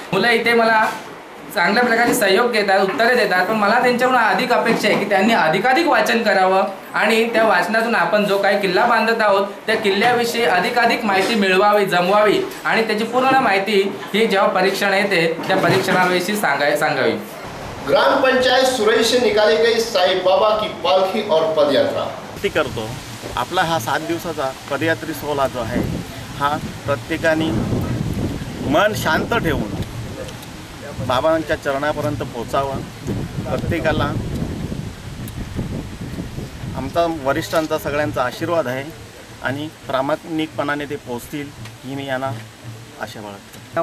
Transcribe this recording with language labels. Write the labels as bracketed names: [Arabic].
[Marathi] मुलं इथे मला चांगल्या प्रकारे सहयोग घेतात, उत्तरे देतात, पण मला त्यांच्याकडून अधिक अपेक्षा आहे की त्यांनी अधिकाधिक वाचन करावं आणि त्या वाचनातून आपण जो काही किल्ला बांधत आहोत त्या किल्ल्याविषयी अधिकाधिक माहिती मिळवावी, जमवावी आणि त्याची पूर्ण माहिती ही जेव्हा परीक्षण येते त्या परीक्षणाविषयी सांगावी। [Hindi] ग्राम पंचायत सुरई से निकाली गई साई बाबा की पालखी और पदयात्रा [Marathi] करतो। आपला हा 7 दिवसाचा पदयात्री सोहळा जो आहे हा प्रत्येकाने मन शांत ठेवून बाबांच्या चरणापर्यंत पोचावा। प्रत्येकाला आमचा वरिष्ठांचा सगळ्यांचा आशीर्वाद आहे आणि प्रामाणिकपणाने ते पोचतील ही मी यांना आशा बाळगतो।